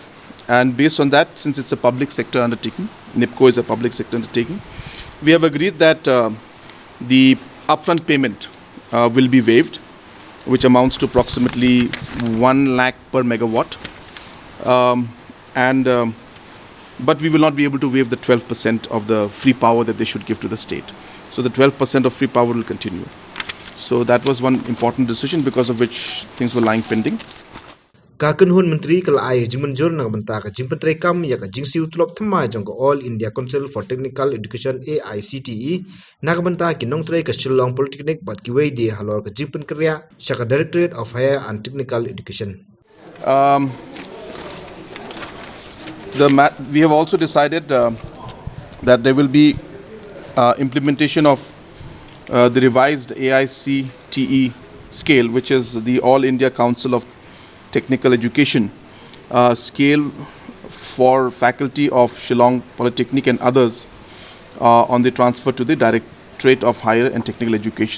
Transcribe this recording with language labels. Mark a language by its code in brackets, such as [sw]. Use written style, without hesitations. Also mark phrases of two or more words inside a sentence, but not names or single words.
[en] And based on that, since it's a public sector undertaking, NIPCO is a public sector undertaking, we have agreed that the upfront payment will be waived, which amounts to approximately 1 lakh per megawatt. But we will not be able to waive the 12% of the free power that they should give to the state. So the 12% of free power will continue. So that was one important decision, because of which things were lying pending. [kha] Ka kynhun menteri kala ai jimenjur na benta ka jingpetre kam ya ka jingsiu tlop thma jong ka All India Council for Technical Education AICTE na ka benta kinong tre ka Shillong Polytechnic bat kiwei de halor ka jingpen kerja saka Directorate of Higher and Technical Education. [en] We have also decided that there will be implementation of the revised AICTE scale, which is the All India Council of Technical Education scale for faculty of Shillong Polytechnic and others on the transfer to the Directorate of Higher and Technical Education.